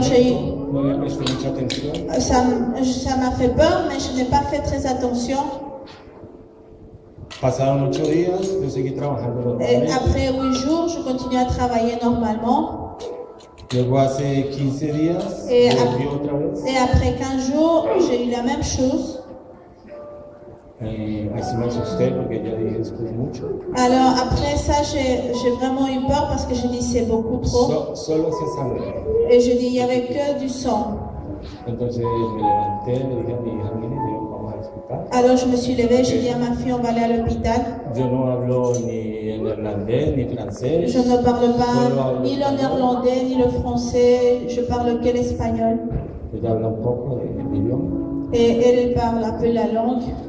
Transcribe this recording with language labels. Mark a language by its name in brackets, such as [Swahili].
[Spanish] no le presté mucha atención. [French] Ça m'a fait peur, mais je n'ai pas fait très attention. [Spanish] Pasaron 8 días, yo seguí trabajando [French] Et [Spanish] normalmente. [French] après 8 jours, je continue à travailler normalement. [Spanish] Luego hace 15 días, [French] Et [Spanish] volví otra vez. [French] Et après 15 jours, j'ai eu la même chose. [Spanish] Ahí sí me asusté porque ya dije, esto es mucho. [French] Alors après ça, j'ai vraiment eu peur parce que je dis c'est beaucoup trop. [Spanish] Solo hacía sangre. [French] Et je dis il n'y avait que du sang. [Spanish] Entonces me levanté, le dije a mi hija, mire, yo vamos al hospital. [French] Alors je me suis levée, j'ai dit à ma fille on va aller à l'hôpital. [Spanish] Yo no hablo ni en neerlandés ni francés. [French] Je ne parle pas ni le néerlandais ni le français, je parle que l'espagnol. [Spanish] Ella habla un poco de idioma. [French] Et elle parle un peu la langue.